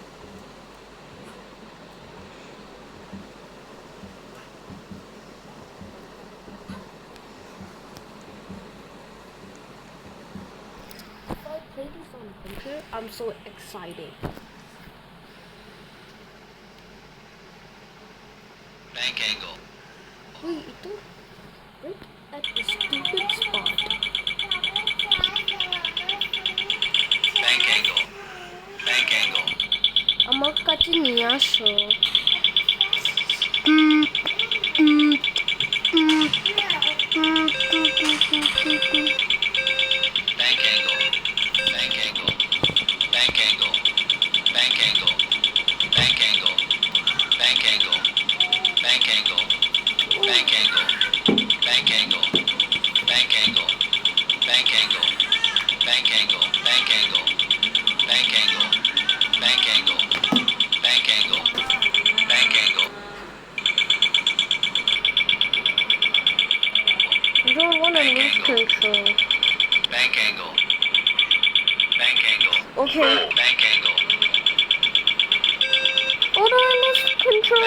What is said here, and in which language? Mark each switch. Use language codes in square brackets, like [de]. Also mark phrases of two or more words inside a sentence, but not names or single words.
[en] If I play this on the computer, I'm so excited. Bank angle. Wait, itu right at the stupid spot. Bank angle. Bank angle. [bn] আমার কাছে নিয়ে আসো [en] Bank angle. Bank angle. Bank angle. Bank angle. Bank angle. Bank angle. Bank angle. Bank angle. Bank angle. Bank angle. Bank angle. Bank angle. Bank angle. Bank angle. Bank angle. Bank angle. Bank angle. You don't want to lose control. Bank angle. Bank angle. Okay. Bank angle. Oh no, I lost control.